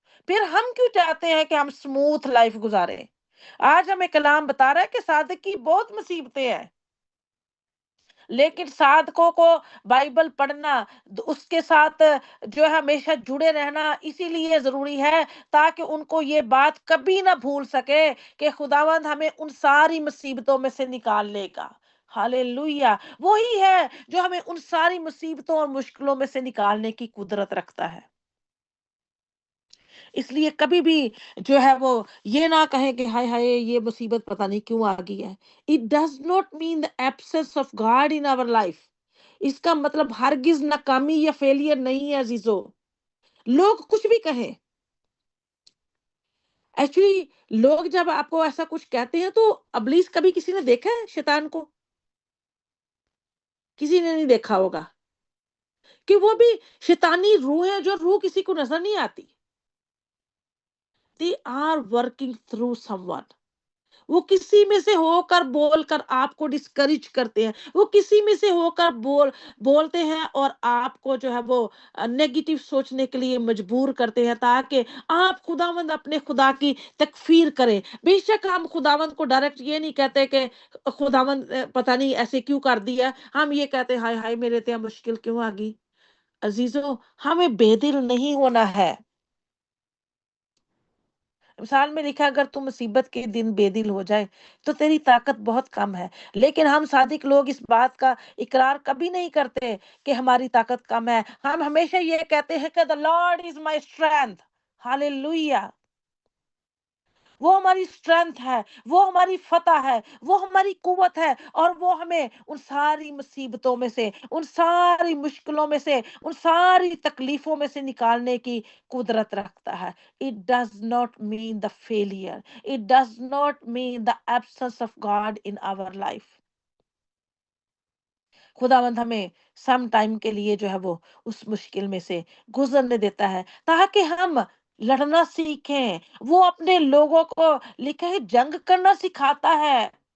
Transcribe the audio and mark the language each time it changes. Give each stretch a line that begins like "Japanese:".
Urdu: پھر ہم کیوں چاہتے ہیں کہ ہم سموتھ لائف گزاریں؟ آج ہمیں کلام بتا رہا ہے کہ صادق کی بہت مصیبتیں ہیں، لیکن صادقوں کو بائبل پڑھنا، اس کے ساتھ جو ہے ہمیشہ جڑے رہنا اسی لیے ضروری ہے تاکہ ان کو یہ بات کبھی نہ بھول سکے کہ خداوند ہمیں ان ساری مصیبتوں میں سے نکال لے گا. ہاللیلویہ. وہی ہے جو ہمیں ان ساری مصیبتوں اور مشکلوں میں سے نکالنے کی قدرت رکھتا ہے. اس لیے کبھی بھی جو ہے وہ یہ نہ کہیں کہ ہائے ہائے یہ مصیبت پتہ نہیں کیوں آ گئی ہے.
English: It does not mean the absence of God in our life.
Urdu: اس کا مطلب ہرگز ناکامی یا فیلئر نہیں ہے عزیزو. لوگ کچھ بھی کہیں، ایکچولی لوگ جب آپ کو ایسا کچھ کہتے ہیں تو ابلیس کبھی کسی نے دیکھا ہے شیطان کو؟ کسی نے نہیں دیکھا ہوگا کہ وہ بھی شیطانی روح ہے جو روح کسی کو نظر نہیں آتی.
English: They are working through someone.
Urdu: وہ کسی میں سے ہو کر بول کر آپ کو ڈسکریج کرتے ہیں، وہ کسی میں سے ہو کر بولتے ہیں اور آپ کو جو ہے وہ نیگیٹو سوچنے کے لیے مجبور کرتے ہیں تاکہ آپ خداوند اپنے خدا کی تکفیر کریں. بے شک ہم خداوند کو ڈائریکٹ یہ نہیں کہتے کہ خداوند پتہ نہیں ایسے کیوں کر دیا، ہم یہ کہتے ہیں ہائے ہائے
Punjabi: میرے تے مشکل کیوں آ گئی.
Urdu: عزیزو، ہمیں بے دل نہیں ہونا ہے. مثال میں لکھا اگر تم مصیبت کے دن بے دل ہو جائے تو تیری طاقت بہت کم ہے. لیکن ہم صادق لوگ اس بات کا اقرار کبھی نہیں کرتے کہ ہماری طاقت کم ہے. ہم ہمیشہ یہ کہتے ہیں کہ
English: the Lord is my strength.
Urdu: ہاللیلویہ. وہ ہماری اسٹرینتھ ہے، وہ ہماری فتح ہے، وہ ہماری قوت ہے، اور وہ ہمیں ان ساری مصیبتوں میں سے، ان ساری مشکلوں میں سے، ان ساری تکلیفوں میں سے نکالنے کی قدرت رکھتا ہے.
English: It does not mean the failure. It does not mean the absence of God in our life.
Urdu: خداوند ہمیں سم ٹائم کے لیے جو ہے وہ اس مشکل میں سے گزرنے دیتا ہے تاکہ ہم لڑنا سیکھیں. وہ اپنے لوگوں کو لکھا ہے جنگ کرنا سکھاتا ہے.